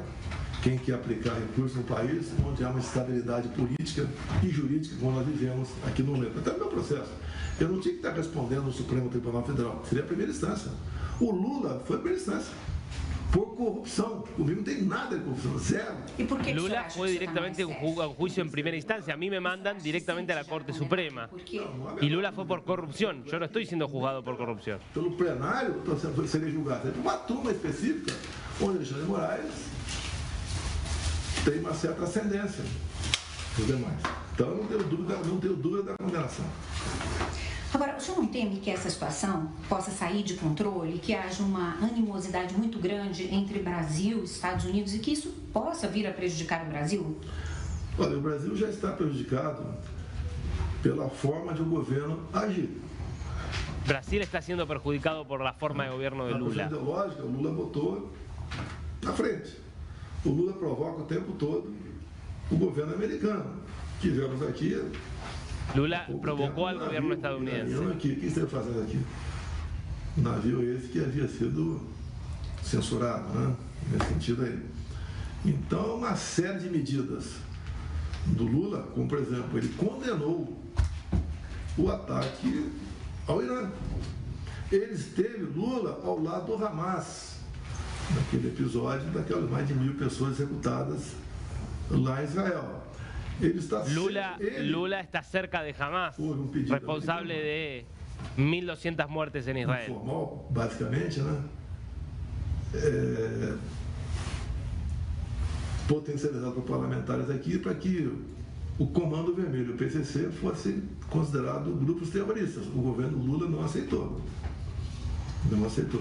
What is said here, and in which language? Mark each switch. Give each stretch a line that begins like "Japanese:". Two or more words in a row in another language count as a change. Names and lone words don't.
Portuguese: Quem quer aplicar recursos no país onde há uma estabilidade política e jurídica, como nós vivemos aqui no momento. Até no meu processo. Eu não tinha que estar respondendo no Supremo Tribunal Federal. Seria a primeira instância. O Lula foi a primeira instância. Por corrupção. Comigo não tem nada de corrupção. Zero.
Spanish: Lula fue directamente a un juicio en primera instancia. A mí me mandan directamente a la Corte Suprema. Y Lula fue por corrupción. Yo no estoy siendo juzgado por corrupción.
Portuguese: Pelo plenário, seria julgado. Uma turma específica, onde Alexandre de Moraes tem uma certa ascendência dos demais. Então, não tenho dúvida da condenação. Agora, o senhor não entende que essa situação possa sair de controle, que haja uma animosidade muito grande entre Brasil e Estados Unidos e que isso possa vir a prejudicar o Brasil? Olha, o Brasil já está prejudicado pela forma de o governo agir.
Spanish: Brasil está siendo perjudicado por la forma de gobierno de Lula.
Portuguese: A ideológica, o Lula botou na frente. O Lula provoca o tempo todo o governo americano. Tivemos aqui...
Spanish: Lula provocó al gobierno estadounidense.
Portuguese: O que está fazendo aqui? Navio esse que havia sido censurado, né? Nesse sentido aí. Então, uma série de medidas do Lula, como por exemplo, ele condenou o ataque ao Irã. Ele esteve, Lula, ao lado do Hamas, naquele episódio daquelas mais de 1.000 pessoas executadas lá em Israel.
Spanish: Lula está cerca de Hamas, responsable de 1.200 muertes en Israel.
Portuguese: Informal, basicamente, né? Potencializado por parlamentares aqui para que o Comando Vermelho, o PCC, fosse considerado grupos terroristas. O governo Lula não aceitou. Não aceitou.